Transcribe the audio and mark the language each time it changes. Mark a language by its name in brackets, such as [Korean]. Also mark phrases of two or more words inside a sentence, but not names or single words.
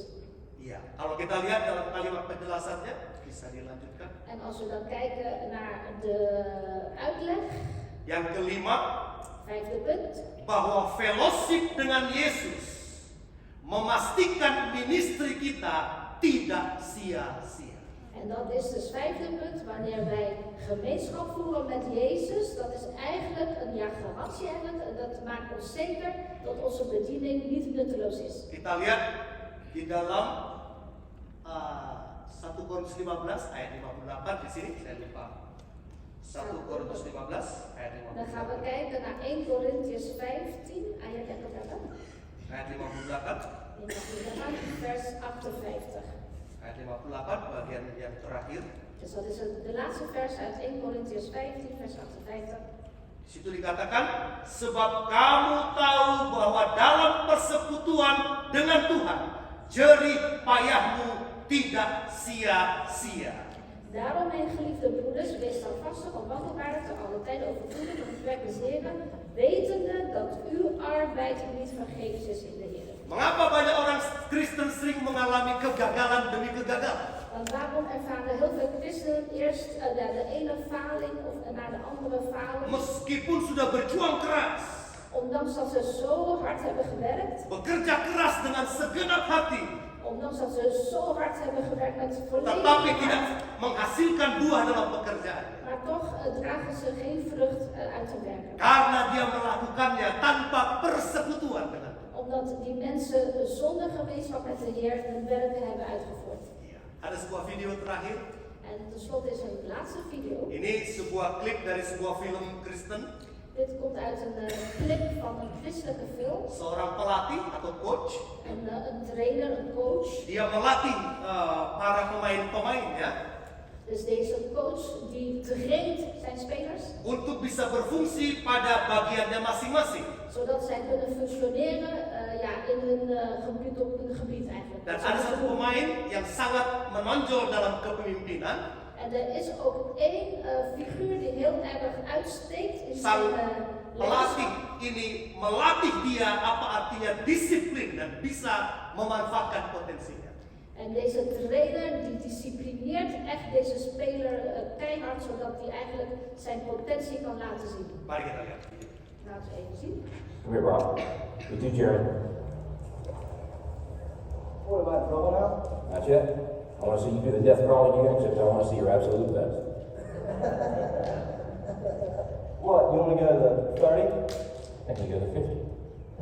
[Indonesian] Iya, kalau kita lihat dalam kalimat penjelasannya, bisa dilanjutkan. [Dutch] En als we dan kijken naar de uitleg, [Indonesian] Yang kelima, [Dutch] vijfde punt, [Indonesian] bahwa fellowship dengan Yesus memastikan ministry kita tidak sia-sia. [Dutch] en dat is dus vijfde punt, wanneer wij gemeenschap voeren met Jezus, dat is eigenlijk een garantie eigenlijk, en dat maakt ons zeker dat onze bediening niet nutteloos is. [Indonesian] Kita lihat di dalam 1 Korintus 15 ayat 58 di sini saya lupa. 1 Korintus 15 ayat [Dutch] Dan gaan we [Indonesian] 58. [Dutch] kijken naar 1 Korintiërs 15, [Indonesian] ayat yang berapa? Ayat 58. [Dutch] Vers 58. [Indonesian] Ayat 58 bagian yang terakhir. [Dutch] Dus dat is de laatste vers uit 1 Korintiërs 15, vers 58. [Indonesian] Di situ dikatakan, sebab kamu tahu bahwa dalam persekutuan dengan Tuhan, jerih payahmu tidak sia-sia. [Dutch] Daarom, mijn geliefde broeders, wees standvastig en wandelbaardig te alle tijden overvloedig in het werk des Heren, wetende dat uw arbeid niet vergeefs is in de Heer. [Indonesian] Mengapa banyak orang Kristen sering mengalami kegagalan demi kegagalan? [Dutch] Want waarom ervaren heel veel christenen eerst de ene faling of naar de andere faling? [Indonesian] Meskipun sudah berjuang keras, [Dutch] Ondanks dat ze zo hard hebben gewerkt, [Indonesian] bekerja keras dengan segenap hati, [Dutch] ondanks dat ze zo hard hebben gewerkt met [Indonesian] tetapi [Dutch] volledig [Indonesian] tidak [Dutch] hart, [Indonesian] menghasilkan buah dalam pekerjaan. [Dutch] maar toch dragen ze geen vrucht uit te werken. [Indonesian] Karena dia melakukannya tanpa persekutuan dengan Tuhan. [Dutch] Omdat die mensen zonder gemeenschap met de Heer hun werken hebben uitgevoerd. [Indonesian] Iya. Ada sebuah video terakhir. [Dutch] En tenslotte is een laatste video. [Indonesian] Ini sebuah klip dari sebuah film Kristen. [Dutch] Dit komt uit een clip van een christelijke film. [Indonesian] Seorang pelatih atau coach, [Dutch] Een trainer, een coach. [Indonesian] dia melatih para pemain-pemain ya, [Dutch] Dus deze coach die traint zijn spelers. [Indonesian] untuk bisa berfungsi pada bagiannya masing-masing. [Dutch] Zodat zij kunnen functioneren in hun gebied, op hun gebied eigenlijk. [Indonesian] Dan ada satu pemain yang sangat menonjol dalam kepemimpinan. [Dutch] En er is ook één figuur die heel erg uitsteekt in [Indonesian] Sang [Dutch] zijn [Indonesian] pelatih [Dutch] leiderschap. [Indonesian] ini melatih dia apa artinya disiplin dan bisa memanfaatkan potensinya. [Dutch] En deze trainer die disciplineert echt deze speler keihard, zodat hij eigenlijk zijn potentie kan laten zien. [Indonesian] Mari kita lihat. [Dutch] Laten we even zien. [English] Come here, Bob. With you, Jared. What am I in trouble now? Not yet. I want to see you do the death crawl again, except I want to see your absolute best. What, you want to go to the 30? And you go to 50.